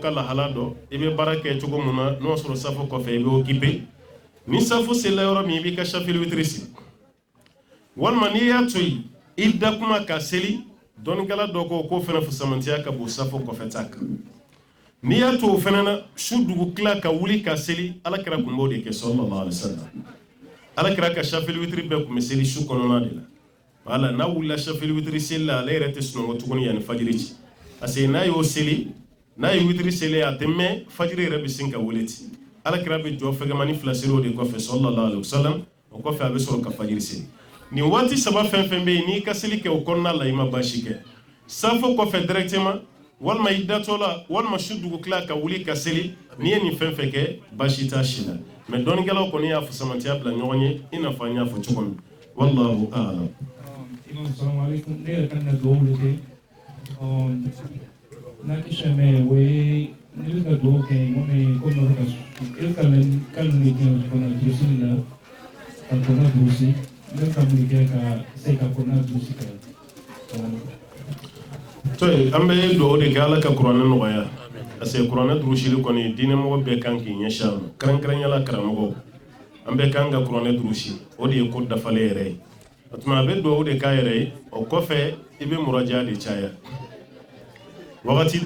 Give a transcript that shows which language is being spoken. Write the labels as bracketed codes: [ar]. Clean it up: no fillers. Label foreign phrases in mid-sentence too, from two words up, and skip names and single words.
[bm] ka lahala dɔn i bɛ baara kɛ cogo mun na n'o sɔrɔ safo kɔfɛ i bɛ occupé ni safo selila yɔrɔ min i b'i ka shafil witiri sigi walima n'i y'a to yen i da kuma ka seli dɔɔnikɛla dɔ ko k'o fana fusamantiya ka bon safo kɔfɛ ta kan n'i y'a to o fana na su dugu tila ka wuli ka seli alakira kun b'o de kɛ [ar] صلى الله عليه وسلم [bm] alakira ka shafil witiri bɛɛ kun bɛ seli su kɔnɔna de la wala n'a wulila shafil witiri seli la ale yɛrɛ tɛ sunɔgɔ tuguni yanni fajiri ci parce que n'a y'o seli n'a ye witiri seli a tɛ mɛn fajiri yɛrɛ bɛ sin ka wuli ten alakira bɛ jɔ fɛgɛmani 2 seli o de kɔfɛ [ar] صلى الله عليه وسلم [bm] o kɔfɛ a bɛ sɔrɔ ka fajiri seli nin waati 3 fɛn fɛn bɛ yen n'i ka seli kɛ o kɔnɔna la i ma baasi kɛ safo kɔfɛ directement walima i datɔ la walima su dugu tila ka wuli ka seli n'i ye nin fɛn fɛn kɛ baasi t'a si la mais dɔɔnikɛlaw kɔni y'a fusamantiya bila ɲɔgɔn ye i n'a fɔ an y'a fɔ cogo min [ar] والله أعلم. [bm] Imam [ar] السلام عليكم [bm] ne yɛrɛ kan ka dugawu de kɛ n'a question mɛ o ye ne bɛ ka dugawu kɛ mɔmɛ ko nɔrɔ ka e bɛ ka kalo de kɛ kɔnɔ durusi la ka kɔnɔ durusi ne bɛ ka mun kɛ ka se ka kɔnɔ durusi kɛ. to an bɛ dugawu de kɛ ala ka kuranɛ nɔgɔya parce que kuranɛ durusili kɔni diinɛmɔgɔ bɛɛ kan k'i ɲɛsin a ma kɛrɛnkɛrɛnyala karamɔgɔw an bɛɛ kan ka kuranɛ durusi o de ye ko dafalen yɛrɛ ye o tuma a bɛ dugawu de k'a yɛrɛ ye o kɔfɛ i bɛ muraja de caya wagati